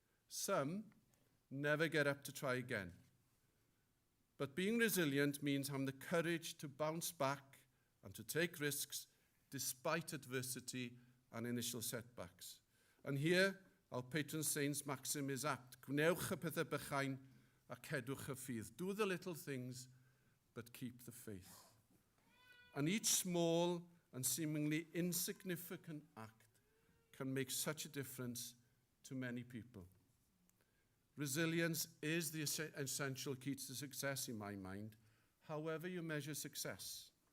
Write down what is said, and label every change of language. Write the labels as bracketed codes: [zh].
[en] Some never get up to try again. But being resilient means having the courage to bounce back and to take risks despite adversity and initial setbacks. And here, our patron saint's maxim is apt. [cy] Gwnewch y pethau bychain a cedwch y ffydd. [en] Do the little things, but keep the faith. And each small and seemingly insignificant act can make such a difference to many people. Resilience is the essential key to success in my mind, however you measure success.